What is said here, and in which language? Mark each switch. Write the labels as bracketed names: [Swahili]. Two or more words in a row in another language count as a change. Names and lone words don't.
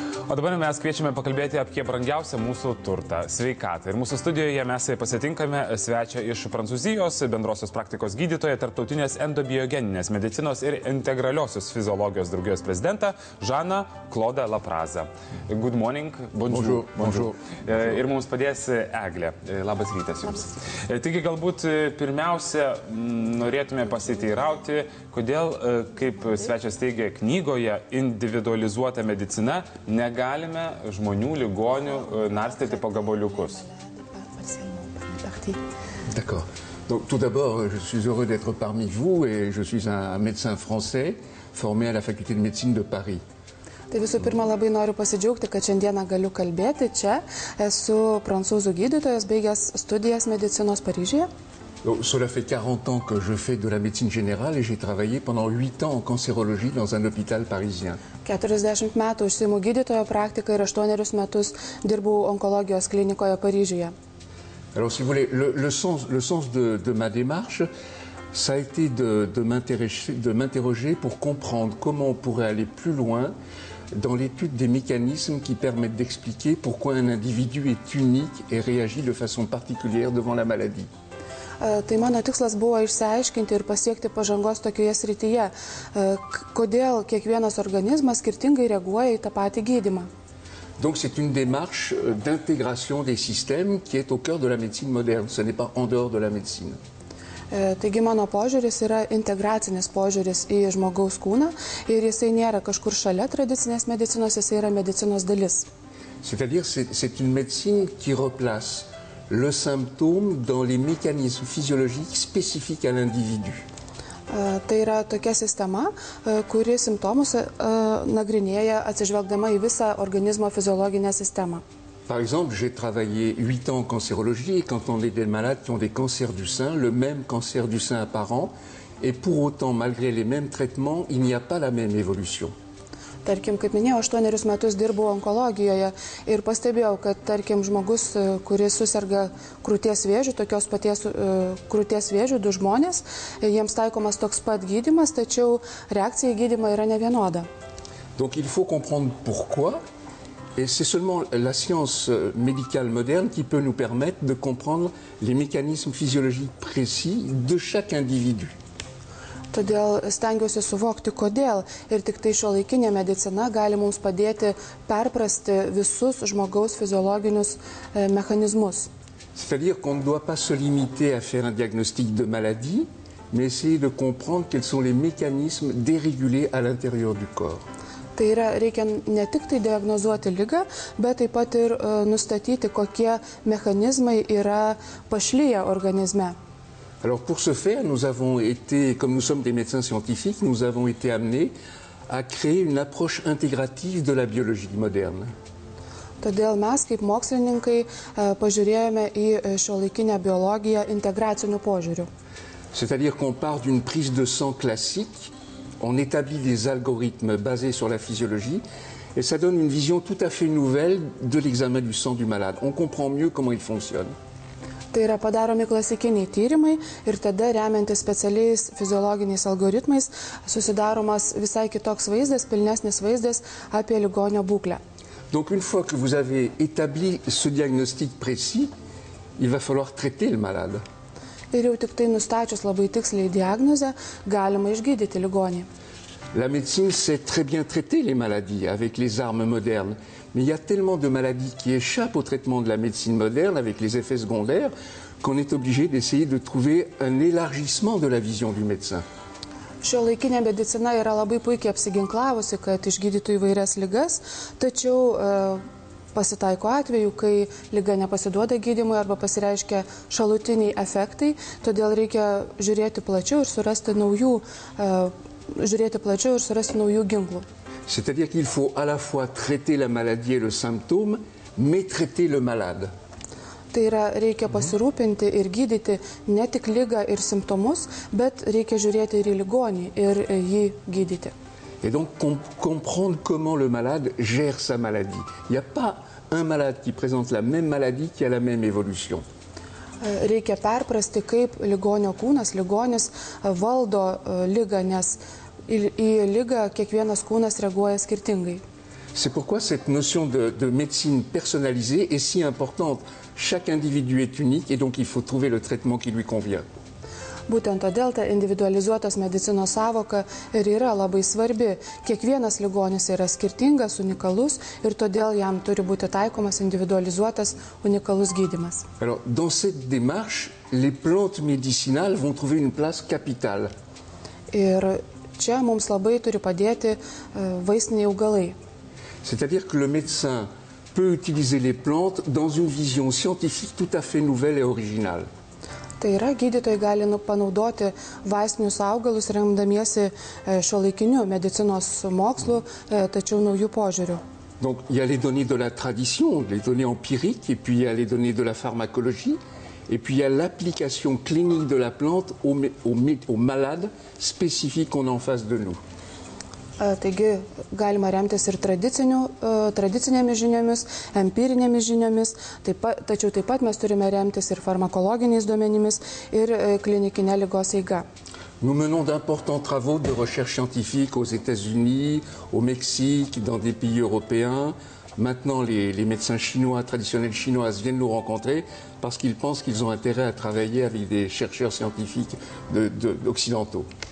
[Lithuanian] O dabar mes kviečiame pakalbėti apie brangiausią mūsų turtą – sveikatą. Ir mūsų studijoje mes pasitinkame svečią iš Prancūzijos, bendrosios praktikos gydytoją, tarptautinės endobiogeninės medicinos ir integraliosios fiziologijos draugijos prezidentą Žaną Klodą Laprazą. [English] Good morning. [French] Bonjour. Bonjour. [Lithuanian] Ir mums padės Eglė. Labas rytas jums. Taigi galbūt pirmiausia norėtume pasiteirauti, kodėl, kaip svečias teigia knygoje, individualizuota medicina negalime žmonių, ligonių narstyti po gabaliukus. [French] D'accord. Donc tout d'abord, je suis heureux d'être parmi vous et je suis un médecin français formé à la faculté de médecine de Paris. [Lithuanian] Tai visų pirma, labai noriu pasidžiaugti, kad šiandieną galiu kalbėti čia. Esu prancūzų gydytojas, baigęs studijas medicinos Paryžiuje. [French] Donc, cela fait 40 ans que je fais de la médecine générale et j'ai travaillé pendant 8 ans en cancérologie dans un hôpital parisien. [Lithuanian] 40 metų užsiimu gydytojo praktiką ir 8 metus dirbau onkologijos klinikoje Paryžiuje. [French] Alors, si vous voulez, le sens de ma démarche, ça a été de m'interroger pour comprendre comment on pourrait aller plus loin dans l'étude des mécanismes qui permettent d'expliquer pourquoi un individu est unique et réagit de façon particulière devant la maladie. [Lithuanian] Tai mano tikslas buvo išsiaiškinti ir pasiekti pažangos tokioje srityje, kodėl kiekvienas organizmas skirtingai reaguoja į tą patį gydymą. [French] Donc c'est une démarche d'intégration des systèmes qui est au cœur de la médecine moderne, ce n'est pas en dehors de la médecine. [Lithuanian] Taigi mano požiūris yra integracinis požiūris į žmogaus kūną ir jisai nėra kažkur šalia tradicinės medicinos, jisai yra medicinos dalis. [French] C'est-à-dire c'est une médecine qui replace le symptôme dans les mécanismes physiologiques spécifiques à l'individu. [Lithuanian] Tai yra tokia sistema, kuri simptomus nagrinėja atsižvelgdama į visą organizmo fiziologinę sistemą. [French] Par exemple, j'ai travaillé 8 ans en cancérologie et quand on est des malades qui ont des cancers du sein, le même cancer du sein apparent, et pour autant, malgré les mêmes traitements, il n'y a pas la même évolution. [Lithuanian] Tarkim, kaip minėjau, 8 metus dirbau onkologijoje ir pastebėjau, kad, tarkim, žmogus, kuris suserga krūties vėžių, tokios paties krūties vėžių, du žmonės, jiems taikomas toks pat gydymas, tačiau reakcija į gydymą yra nevienoda. [French] Donc il faut comprendre pourquoi, et c'est seulement la science médicale moderne qui peut nous permettre de comprendre les mécanismes physiologiques précis de chaque individu. [Lithuanian] Todėl stengiuosi suvokti, kodėl ir tik tai šiuolaikinė medicina gali mums padėti perprasti visus žmogaus fiziologinius mechanizmus. [French] C'est-à-dire qu'on ne doit pas se limiter à faire un diagnostic de maladie, mais essayer de comprendre quels sont les mécanismes dérégulés à l'intérieur du corps. [Lithuanian] Tai yra, reikia ne tik tai diagnozuoti ligą, bet taip pat ir nustatyti, kokie mechanizmai yra pašliję organizme. [French] Alors pour ce faire, nous avons été, comme nous sommes des médecins scientifiques, nous avons été amenés à créer une approche intégrative de la biologie moderne. [Lithuanian] Todėl mes, kaip mokslininkai, pažiūrėjome į šiuolaikinę biologiją integraciniu požiūriu. [French] C'est-à-dire qu'on part d'une prise de sang classique, on établit des algorithmes basés sur la physiologie, et ça donne une vision tout à fait nouvelle de l'examen du sang du malade. On comprend mieux comment il fonctionne. [Lithuanian] Tai yra padaromi klasikiniai tyrimai ir tada, remiantis specialiais fiziologiniais algoritmais, susidaromas visai kitoks vaizdas, pilnesnis vaizdas apie ligonio būklę. [French] Donc une fois que vous avez établi ce diagnostic précis, il va falloir traiter le malade. [Lithuanian] Ir jau tik tai nustačius labai tiksliai diagnozę, galima išgydyti ligonį. [French] La médecine sait très bien traiter les maladies avec les armes modernes, mais il y a tellement de maladies qui échappent au traitement de la médecine moderne avec les effets secondaires qu'on est obligé d'essayer de trouver un élargissement de la vision du médecin. [Lithuanian] Šiuolaikinė medicina yra labai puikiai apsiginklavusi, kad išgydytų įvairias ligas, tačiau pasitaiko atveju, kai liga nepasiduoda gydymui arba pasireiškia šalutiniai efektai, todėl reikia žiūrėti plačiau ir surasti naujų ginklų. [French] C'est-à-dire qu'il faut à la fois traiter la maladie et le symptôme, mais traiter le malade. [Lithuanian] Tai yra, reikia pasirūpinti ir gydyti ne tik ligą ir simptomus, bet reikia žiūrėti ir į ligonį ir jį gydyti. [French] Et donc comprendre comment le malade gère sa maladie. Il n'y a pas un malade qui présente la même maladie qui a la même évolution. [Lithuanian] Reikia perprasti, kaip ligonio kūnas, ligonis valdo ligą, nes į ligą kiekvienas kūnas reaguoja skirtingai. [French] C'est pourquoi cette notion de médecine personnalisée est si importante. Chaque individu est unique et donc il faut trouver le traitement qui lui convient. [Lithuanian] Būtent todėl ta individualizuotos medicinos savoka ir yra labai svarbi. Kiekvienas ligonis yra skirtingas, unikalus ir todėl jam turi būti taikomas individualizuotas unikalus gydymas. [French] Alors, dans cette démarche, les plantes médicinales vont trouver une place capitale. [Lithuanian] Ir čia mums labai turi padėti vaistiniai augalai. [French] C'est-à-dire que le médecin peut utiliser les plantes dans une vision scientifique tout à fait nouvelle et originale. [Lithuanian] Tai yra, gydytojai gali panaudoti vaistinius augalus remdamiesi šiuolaikiniu medicinos mokslu, tačiau naujų požiūrių. [French] Donc il y a les données de la tradition, les données empiriques, et puis il y a les données de la pharmacologie, et puis il y a l'application clinique de la plante aux malades spécifiques qu'on a en face de nous. [Lithuanian] Taigi galima remtis ir tradicinėmis žiniomis, empirinėmis žiniomis, tačiau taip pat mes turime remtis ir farmakologiniais duomenimis ir klinikinė ligos eiga. [French] Nous menons d'importants travaux de recherche scientifique aux États-Unis, au Mexique, dans des pays européens. Maintenant, les médecins chinois, traditionnels chinois, viennent nous rencontrer parce qu'ils pensent qu'ils ont intérêt à travailler avec des chercheurs scientifiques occidentaux.